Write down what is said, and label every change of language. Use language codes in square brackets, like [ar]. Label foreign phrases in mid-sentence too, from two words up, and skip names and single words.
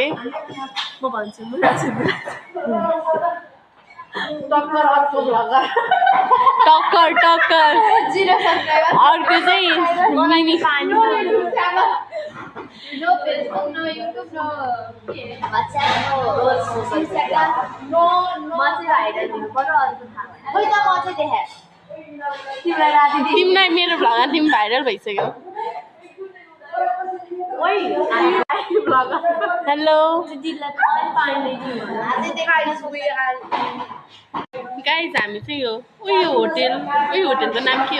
[ne] म भन्छु टक्कर अर्को चाहिँ मिनी [en] No Facebook, no YouTube, no WhatsApp, no Instagram, no viral हुनु पर्यो। [ne] अरु थाहा खै त म चाहिँ देखे तिमीलाई राति तिमीलाई मेरो भ्लगमा तिमी भाइरल भइसक्यो। ओइ हामी भ्लग हेलो दिदीलाई पानी ल्याइदिनु आज देखाइस गाइज हामी चाहिँ यो होटलको नाम के हो?